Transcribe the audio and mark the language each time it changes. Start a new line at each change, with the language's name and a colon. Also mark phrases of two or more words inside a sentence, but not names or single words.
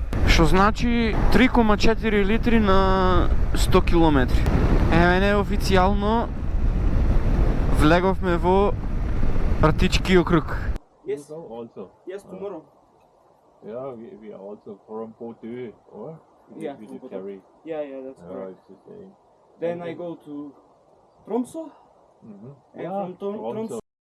Macedonian: Што значи 3,4 литри на 100 километри. Не официјално влеговме во Артички округ.
English: Yes. Also. Yes, tomorrow. Yeah, we are also from Bordeaux, or? Yeah, We from do Bordeaux. carry. Yeah, that's Yeah, correct. it's the same. Then I go to Tromsø, Mm-hmm. and from Tromsø